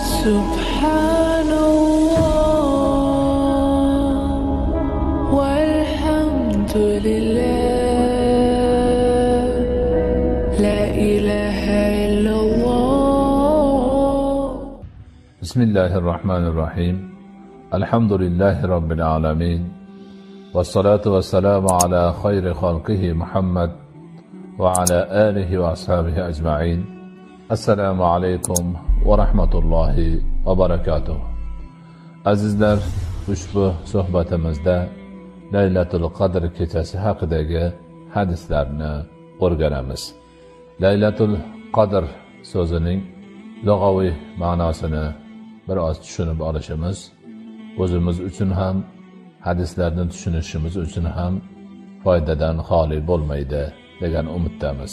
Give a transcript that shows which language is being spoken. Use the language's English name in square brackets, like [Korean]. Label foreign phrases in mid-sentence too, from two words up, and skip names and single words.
[Arabic] سبحان الله والحمد لله لا إله إلا الله. بسم الله الرحمن الرحيم. الحمد لله رب العالمين. والصلاة والسلام على خير خلقه محمد وعلى آله وأصحابه أجمعين. السلام عليكم ورحمة الله وبركاته. [Uzbek] Azizler, ushbu suhbatimizda Laylatul Qadr kechasi haqidagi hadislarni o'rganamiz. Laylatul Qadr so'zining lug'aviy ma'nosini biroz tushunib olishimiz o'zimiz uchun ham, hadislarni tushunishimiz uchun ham foydadan xoli bo'lmaydi degan umiddamiz.